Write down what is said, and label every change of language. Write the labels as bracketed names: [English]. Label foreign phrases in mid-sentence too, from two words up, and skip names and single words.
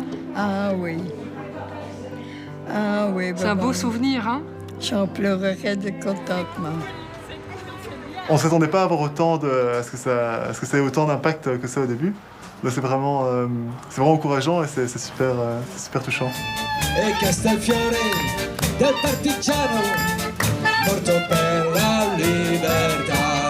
[French] Ah oui. Ah oui. C'est un beau souvenir, hein? J'en pleurerais de contentement. On ne s'attendait pas à avoir autant à ce que ça ait autant d'impact que ça au début. Là, c'est vraiment encourageant et c'est super touchant. [Italian] E Castelfiore del partigiano morto per la libertà.